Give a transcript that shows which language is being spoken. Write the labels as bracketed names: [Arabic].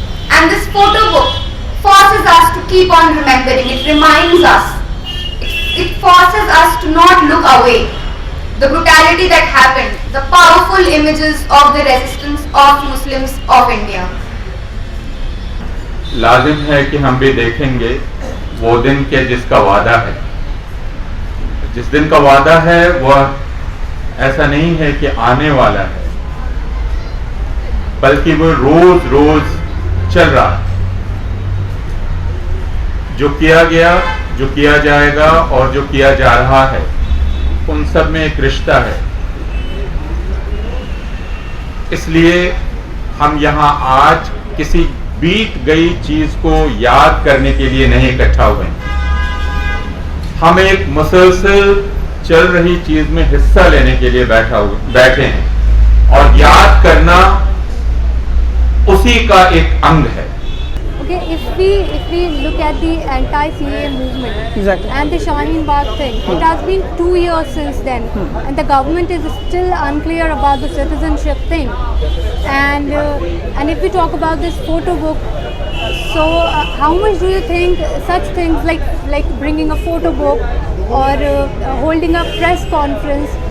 [English] And this photo book forces us to keep on remembering. It reminds us. It forces us to not look away. The brutality that happened, the powerful images of the resistance of Muslims of India. [Hindi] लाजिम है कि हम भी देखेंगे वो दिन के जिसका वादा है. जिस दिन का वादा है वह ऐसा नहीं है कि आने वाला है. बल्कि वो रोज रोज चल रहा है। जो किया गया, जो किया जाएगा और जो किया जा रहा है, उन सब में एक रिश्ता है। इसलिए हम यहाँ आज किसी बीत गई चीज को याद करने के लिए नहीं इकट्ठा हुए। हम एक मुसलसल चल रही चीज में हिस्सा लेने के लिए बैठे हैं और याद करना उसी का एक अंग है। [English] Okay, if we look at the anti-CAA movement Exactly. and the Shaheen Bagh thing, it has been 2 years since then, and the government is still unclear about the citizenship thing. And if we talk about this photo book, so how much do you think such things like bringing a photo book or holding a press conference?